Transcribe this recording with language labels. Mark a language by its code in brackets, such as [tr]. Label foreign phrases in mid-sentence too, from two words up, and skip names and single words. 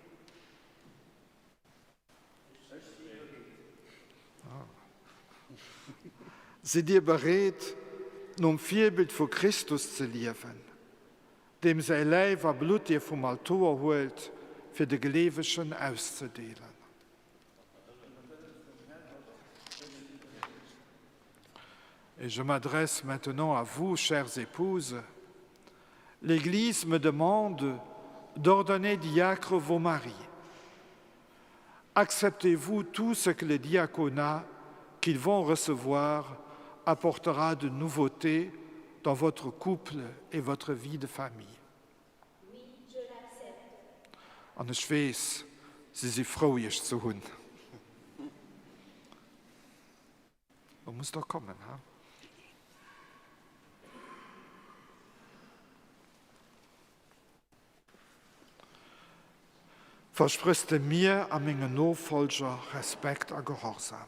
[de] Seid ihr bereit, um Vorbild von Christus zu leben, dem sein Leib und Blut ihr vom Altar holt, für die Gläubigen auszudelen? [fr] Et je m'adresse maintenant à vous, chères épouses. L'Église me demande d'ordonner diacre vos maris. Acceptez-vous tout ce que le diaconat qu'ils vont recevoir apportera de nouveautés dans votre couple et votre vie de famille? Oui, je l'accepte. [de] Und ich weiß, Sie sind froh, ich zu hören. Man muss doch kommen, ha? Versprichst du mir an meinen Nachfolger Respekt und Gehorsam?